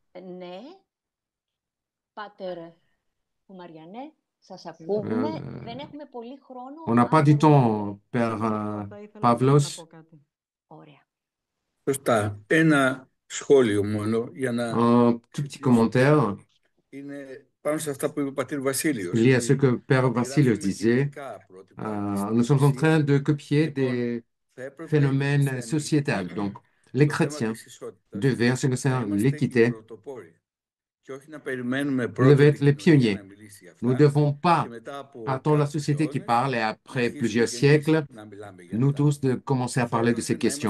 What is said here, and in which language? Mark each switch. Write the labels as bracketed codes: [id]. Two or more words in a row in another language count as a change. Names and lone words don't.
[fr] On n'a pas du temps, Père Pavlos. [el] Σωστά. Ένα σχόλιο μόνο για να... [fr] Un tout petit commentaire. [el] Είναι πάνω σε αυτά που είπε ο πατήρ Βασίλειος. [fr] Lié à ce que Père Vassilios disait, nous sommes en train de copier des phénomènes sociétals. Donc, les chrétiens devaient, en ce qui concerne l'équité, devaient être les pionniers. Nous ne devons pas attendre la société qui parle et après plusieurs siècles, nous tous, de commencer à parler de ces questions.